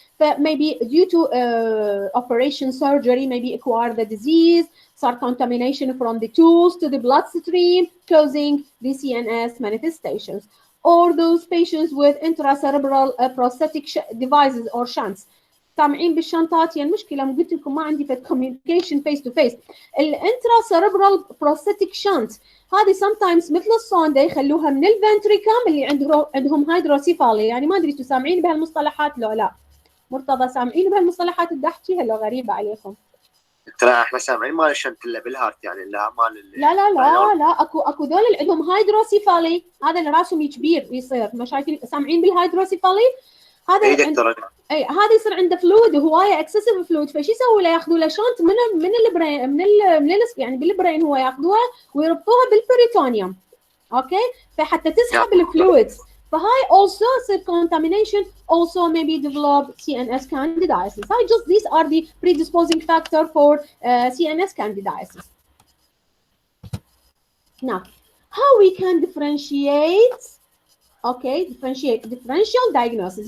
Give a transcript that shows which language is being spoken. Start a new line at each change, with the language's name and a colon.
English: But maybe due to operation surgery, maybe acquire the disease, start contamination from the tools to the bloodstream, causing the CNS manifestations. Or those patients with intracerebral prosthetic devices or shunts.
Arabic: سامعين بالشنطات يعني المشكله قلت لكم ما عندي في
English: communication face to face.
Arabic: الانتراسيربرال بروستاتيك شانت هذه sometimes مثل الصونده يخلوها من الفنتريكم اللي عندهم هيدروسيفالي، يعني ما ادري انتم سامعين بهالمصطلحات لو لا. مرتضى سامعين بهالمصطلحات الدحشي هلا غريبة عليكم؟ ترى احنا سامعين مال الشنتله بالهارت يعني لا مال لا لا لا لا اكو ذول اللي عندهم هايدروسيفالي، هذا اللي راسهم كبير يصير، ما شايفين سامعين بالهايدروسيفالي؟ هذا اي دكتور اي هذا يصير عنده فلويد هوايه اكسسيف فلويد، فشو يسوي له؟ ياخذوا له شنط من البرين يعني بالبرين هو ياخذوها ويربطوها بالبريتونيوم، اوكي، فحتى تسحب الفلويدز. فهاي
English: also
Arabic: يصير
English: contamination also maybe develop CNS candidiasis. I just these are the predisposing factor for CNS candidiasis. Now, how we can differentiate? Okay, differential diagnosis.